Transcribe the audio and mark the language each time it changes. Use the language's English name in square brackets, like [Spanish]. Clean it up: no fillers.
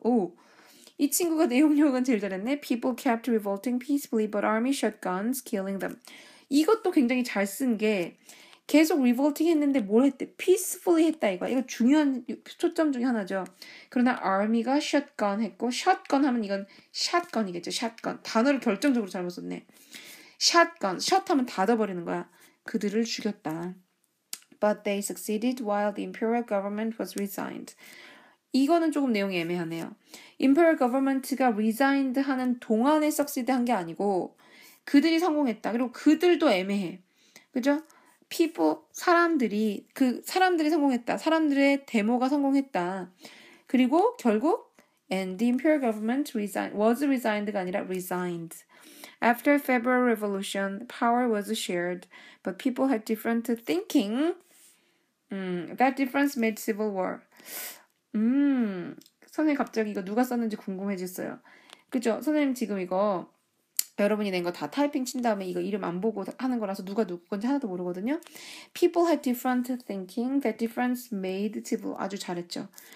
[Korean] 오, 이 친구가 내용력은 제일 잘했네. [English] People kept revolting peacefully, but army shot guns, killing them. [Korean] 이것도 굉장히 잘 쓴 게 계속 revolting 했는데 뭘 했대? peacefully 했다 이거. 이거 중요한 초점 중에 하나죠. 그러나 army가 shotgun 했고 shotgun 하면 이건 shotgun이겠죠. shotgun. 단어를 결정적으로 잘못 썼네. shotgun. shot 하면 닫아버리는 거야. 그들을 죽였다. [English] But they succeeded while the imperial government was resigned. [Korean] 이거는 조금 내용이 애매하네요. imperial government가 resigned 하는 동안에 succeed 한 게 아니고 그들이 성공했다. 그리고 그들도 애매해. 그죠? 사람들이 성공했다. 사람들의 데모가 성공했다. 그리고 결국 [English] and the imperial government was resigned [Korean] 가 아니라 resigned. [English] After February Revolution, power was shared, but people had different thinking. That difference made civil war. [Korean] 선생님 갑자기 이거 누가 썼는지 궁금해졌어요. 그죠? 선생님 지금 이거 여러분이 낸 거 다 타이핑 친 다음에 이거 이름 안 보고 하는 거라서 누가 누구 건지 하나도 모르거든요. [English] People had different thinking. That difference made civil. [Korean] 아주 잘했죠.